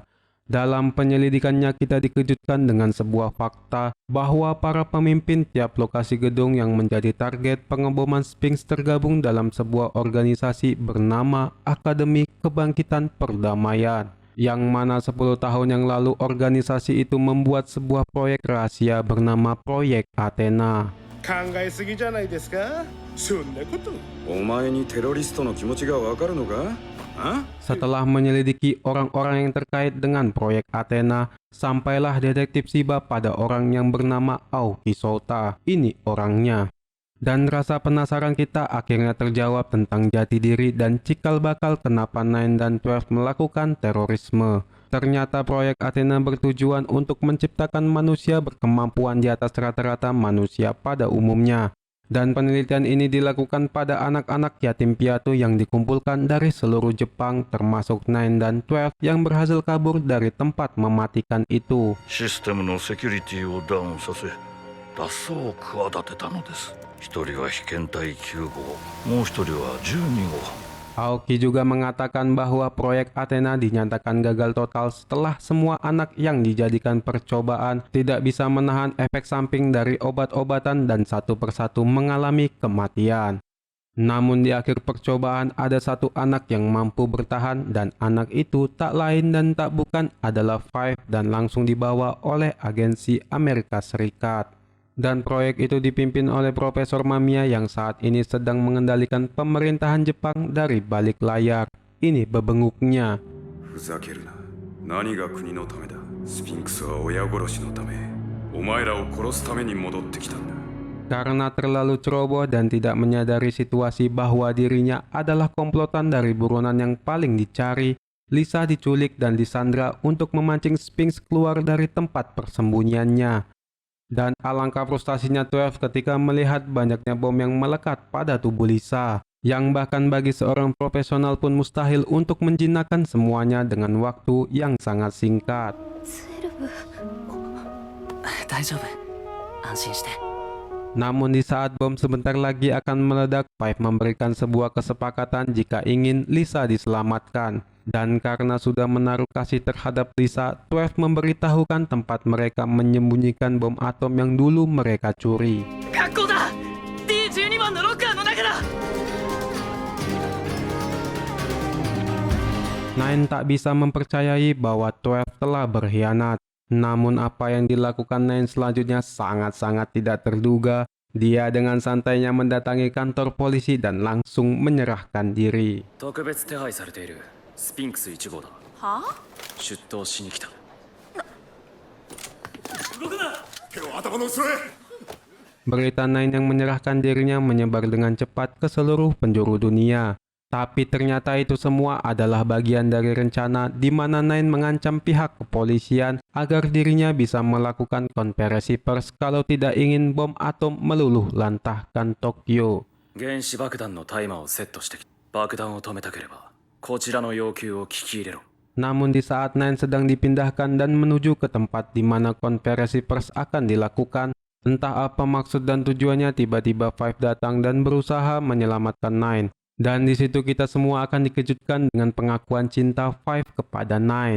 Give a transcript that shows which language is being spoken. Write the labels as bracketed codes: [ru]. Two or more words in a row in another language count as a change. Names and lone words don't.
[id] Dalam penyelidikannya kita dikejutkan dengan sebuah fakta bahwa para pemimpin tiap lokasi gedung yang menjadi target pengeboman Sphinx tergabung dalam sebuah organisasi bernama Akademi Kebangkitan Perdamaian. Yang mana 10 tahun yang lalu organisasi itu membuat sebuah proyek rahasia bernama Proyek Athena. [ja] 考えすぎじゃないですか？そんなこと。お前にテロリストの気持ちがわかるのか？ [id] Setelah menyelidiki orang-orang yang terkait dengan proyek Athena, sampailah detektif Shiba pada orang yang bernama Aoki Sota. Ini orangnya. Dan rasa penasaran kita akhirnya terjawab tentang jati diri dan cikal bakal kenapa Nine dan 12 melakukan terorisme. Ternyata proyek Athena bertujuan untuk menciptakan manusia berkemampuan di atas rata-rata manusia pada umumnya. Dan penelitian ini dilakukan pada anak-anak yatim piatu yang dikumpulkan dari seluruh Jepang termasuk Nine dan 12 yang berhasil kabur dari tempat mematikan itu. [ja] システムのセキュリティをダウンさせ脱走を企てたのです。一人は被験体9号、もう一人は12号。 [id] Aoki juga mengatakan bahwa proyek Athena dinyatakan gagal total setelah semua anak yang dijadikan percobaan tidak bisa menahan efek samping dari obat-obatan dan satu persatu mengalami kematian. Namun di akhir percobaan ada satu anak yang mampu bertahan dan anak itu tak lain dan tak bukan adalah Five dan langsung dibawa oleh agensi Amerika Serikat. Dan proyek itu dipimpin oleh Profesor Mamiya yang saat ini sedang mengendalikan pemerintahan Jepang dari balik layar. Ini bebenguknya. [ja] ふざけるな。何が国のためだ。スフィンクスは親殺しのため、お前らを殺すために戻ってきたんだ。 [id] Karena terlalu ceroboh dan tidak menyadari situasi bahwa dirinya adalah komplotan dari buronan yang paling dicari, Lisa diculik dan disandra untuk memancing Sphinx keluar dari tempat persembunyiannya. Dan alangkah frustasinya 12 ketika melihat banyaknya bom yang melekat pada tubuh Lisa, yang bahkan bagi seorang profesional pun mustahil untuk menjinakkan semuanya dengan waktu yang sangat singkat. [ja] 大丈夫。安心して。 [id] Namun di saat bom sebentar lagi akan meledak, Five memberikan sebuah kesepakatan jika ingin Lisa diselamatkan. Dan karena sudah menaruh kasih terhadap Lisa, 12 memberitahukan tempat mereka menyembunyikan bom atom yang dulu mereka curi. [ja] 学校だ。D12 番のロッカーの中だ。 [id] Nine tak bisa mempercayai bahwa 12 telah berkhianat. Namun apa yang dilakukan Nine selanjutnya sangat-sangat tidak terduga. Dia dengan santainya mendatangi kantor polisi dan langsung menyerahkan diri. [ja] 特別手配されているスピンクス1号だ。はあ？出頭しに来た。動くな。手を頭の後ろへ。 [id] Berita Nine yang menyerahkan dirinya menyebar dengan cepat ke seluruh penjuru dunia. Tapi ternyata itu semua adalah bagian dari rencana di mana Nine mengancam pihak kepolisian agar dirinya bisa melakukan konferensi pers kalau tidak ingin bom atom meluluh lantahkan Tokyo. [ja] 原子爆弾のタイマーをセットしてき爆弾を止めたければこちらの要求を聞き入れろ [id] Namun di saat Nine sedang dipindahkan dan menuju ke tempat di mana konferensi pers akan dilakukan, entah apa maksud dan tujuannya, tiba-tiba Five datang dan berusaha menyelamatkan Nine. Dan di situ kita semua akan dikejutkan dengan pengakuan cinta Five kepada Nine.